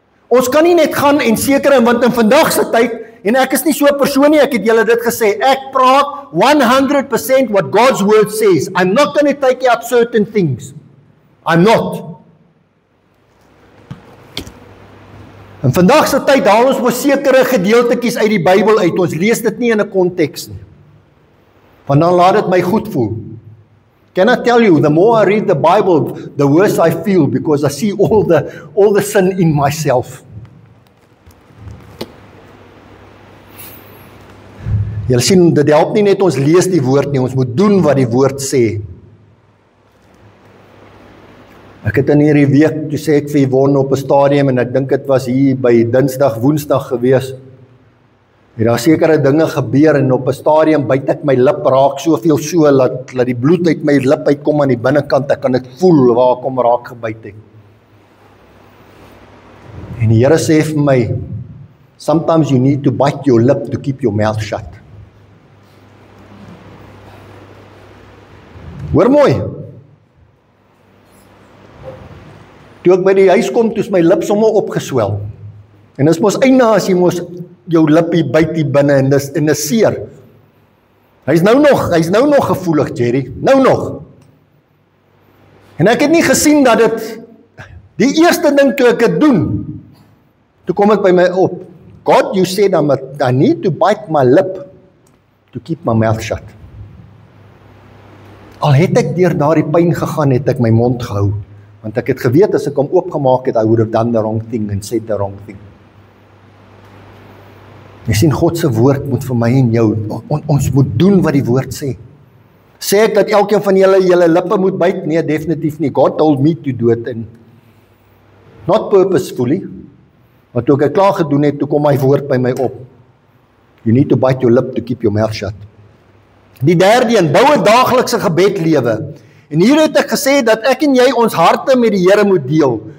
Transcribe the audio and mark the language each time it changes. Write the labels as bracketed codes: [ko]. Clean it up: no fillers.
[af] Ons kan nie net gaan en seker, want in vandag se tyd, en ek is nie so 'n persoon nie, ek het julle dit gesê, ek praat 100% [en] what God's word says. I'm not going to take out certain things. I'm not. [af] In vandag se tyd haal ons mos sekere gedeeltetjies uit die Bybel uit. Ons lees dit nie in 'n konteks nie. Want dan laat dit my goed voel. [en] Can I tell you, the more I read the Bible, the worse I feel because I see all the sin in myself. [af] Julle sien, dit help nie net ons lees die woord nie, ons moet doen wat die woord sê. Ek het in hierdie week, toe sê ek vir Yvonne op 'n stadium, en ek dink dit was hier by Dinsdag, Woensdag gewees, het daar sekere dinge gebeur, en op 'n stadium byt ek my lip raak, soveel so, laat die bloed uit my lip uitkom aan die binnekant, ek kan dit voel, waar ek hom raak gebyt het. En die Here sê vir my, [en] sometimes you need to bite your lip to keep your mouth shut. [af] Hoor mooi. Toe ek by die huis kom, toe is my lip sommer opgeswel. En dis mos eina as jy mos jou lippie byt hier binne en dis seer. Hy's nou nog gevoelig, Jerry. Nou nog. En ek het nie gesien dat dit die eerste ding toe ek dit doen. Toe kom ek by my op. [en] God, you said I need to bite my lip to keep my mouth shut. [af] Al het ek deur daardie pyn gegaan, het ek my mond gehou. Want ek het geweet, as ek hom oopgemaak het, [en] I would have done the wrong thing [af] and said the wrong thing. Jy sien, God se woord moet vir my en jou, ons moet doen wat die woord sê. Sê ek dat elkeen van julle lippe moet byt? Nee, definitief nie. [en] God told me to do it, and not purposefully. [af] Want toe ek klaar gedoen het, toe kom my woord by my op. [en] You need to bite your lip to keep your mouth shut. [af] Die derde een, bou 'n daaglikse gebedlewe. En hier het ek gesê dat ek en jy ons harte met die Here moet deel.